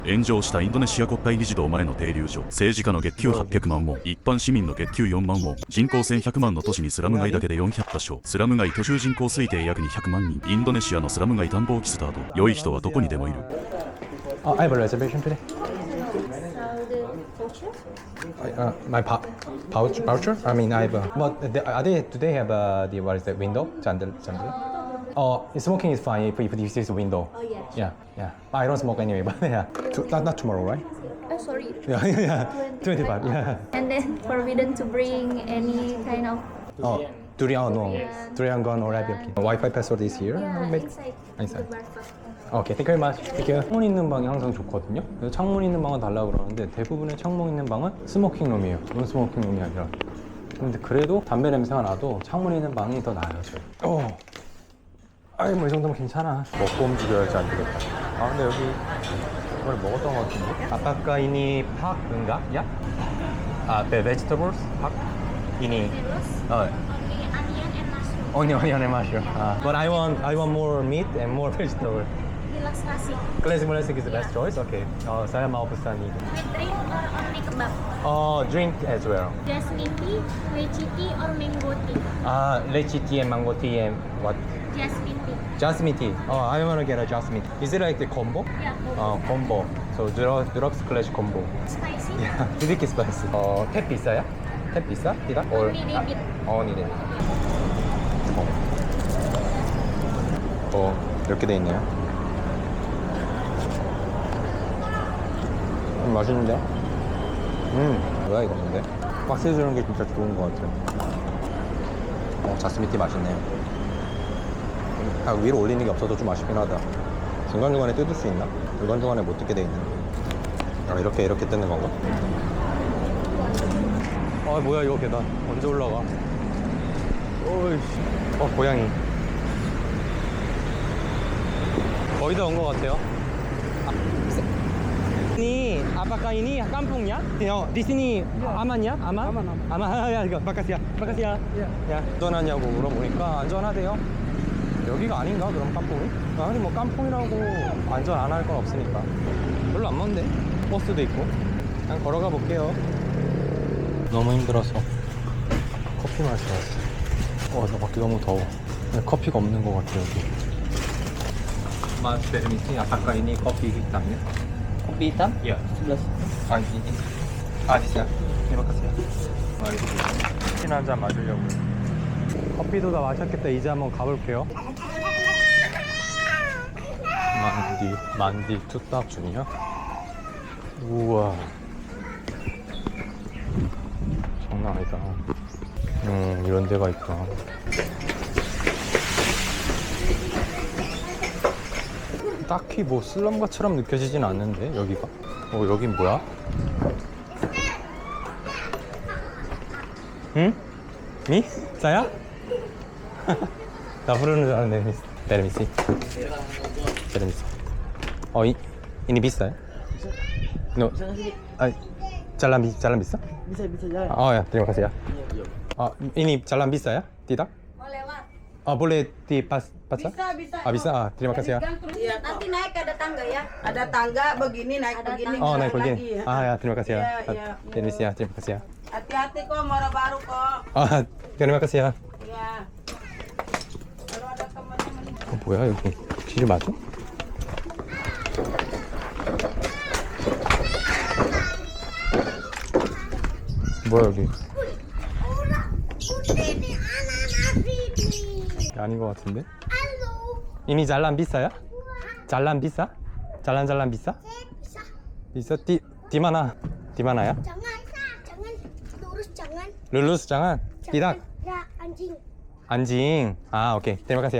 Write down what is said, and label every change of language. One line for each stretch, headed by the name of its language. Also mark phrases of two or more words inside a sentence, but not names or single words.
Japanese: 炎上したインドネシア国会議事堂前の停留所、政治家の月給800万ウォン、一般市民の月給4万ウォン、人口1100万の都市にスラム街だけで400カ所、スラム街居住人口推定約200万人、インドネシアのスラム街探訪キスタート、良い人はどこにでもいる。
English: Oh, I have a reservation today. My voucher? I mean, I have. Do they have the what is that window? Chandel. Oh, smoking is fine if this is a window. Oh yeah. Yeah, yeah. I don't smoke anyway, but yeah. Not tomorrow, right? Oh sorry. Yeah. 25. Yeah. And then forbidden to bring any kind of Oh, durian no. Durian gone already. Okay. Wi-Fi password is here. inside. Inside. The bathroom. 오케이, thank you very much. Thank you.
Korean: 창문 있는 방이 항상 좋거든요. 그래서 창문 있는 방은 달라고 그러는데 대부분의 창문 있는 방은 스모킹 룸이에요. 논 스모킹 룸이 아니라. 근데 그래도 담배 냄새가 나도 창문 있는 방이 더 나아요. 아이 뭐 이 정도면 괜찮아. 먹고 움직여야지 안 되겠다. 아 근데 여기 이걸 먹었던 것 같은데? 아까 이니 팍인가? 야?
English: 아, vegetables? 팍? 이니 Only onion and mushroom. onion and mushroom. But I want more meat and more vegetable. Deluxe classic. Classic is the best choice.
Indonesian: Okay. Saya mau pesan itu.
English: With drink or only kebab? Drink as well. Jasmine tea, lychee tea or mango tea? Lychee tea and mango tea and what? Jasmine tea. Jasmine tea. I want to get a jasmine tea. Is it like the combo? Yeah. combo. So deluxe class combo. Spicy? Yeah.
Korean: 되게 spicy. 탭 비싸요? 탭 비싸? 디다?
English: Only debit. only debit.
Korean: 이렇게 돼 있네요. 맛있는데? 뭐야 이거 근데? 박스 주는 게 진짜 좋은 것 같아요. 자스민티 맛있네요. 위로 올리는 게 없어서 좀 아쉽긴 하다. 중간중간에 뜯을 수 있나? 중간중간에 못 뜯게 돼 있네. 이렇게 뜯는 건가? 뭐야 이거 계단 언제 올라가? 오이씨. 고양이. 거의 다 온 것 같아요.
Indonesian: Ini apakah ini kampungnya? Di sini amannya? Aman. Ya, makasih ya.
Korean: 야, 안전하냐고 물어보니까 안전하대요. 여기가 아닌가 그럼 깜풍이? 아니 뭐 깜풍이라고 안전 안 할 건 없으니까. 별로 안 먼데. 버스도 있고. 그냥 걸어가 볼게요. 너무 힘들어서 커피 마시러 왔어. 나 밖에 너무 더워. 커피가 없는 것 같아 여기.
Indonesian: Mas permisi apakah ini kopi hitamnya? Kopi hitam? Iya. 11. ini. Di sini. Terima kasih ya.
Korean: 커피 한잔 마시려고. 커피도 다 마셨겠다. 이제 한번 가볼게요. 만디 투딱 중이야? 우와. 장난 아니다. 이런 데가 있구나. 딱히 뭐 슬럼가처럼 느껴지진 않는데 여기가. 여긴 뭐야? 응? 미? 싸야? 나 부르는 줄 알았네. 베르미시.
Indonesian: ini bisa? No. Jalan bisa? Bisa jalan. Oh ya, terima kasih ya. Ini jalan bisa ya? Tidak? Oh lewat. Boleh dipas? Bisa. Bisa. Terima kasih ya. Iya, nanti naik ada tangga ya. Ada tangga begini naik begini. naik begini. Lagi, ya. Ya, terima kasih ya. Iya. Permisi ya, terima kasih ya. Hati-hati kok, mora baru kok. terima kasih ya. Iya. Kalau ada teman-teman.
Korean: 뭐야 여기? 길 맞아? 뭐야 여기? 아닌 것 같은데?
Indonesian: ini jalan bisa ya? jalan bisa? jalan bisa? bisa di mana? di mana ya? jangan jangan lurus jangan tidak ya anjing anjing oke terima kasih ya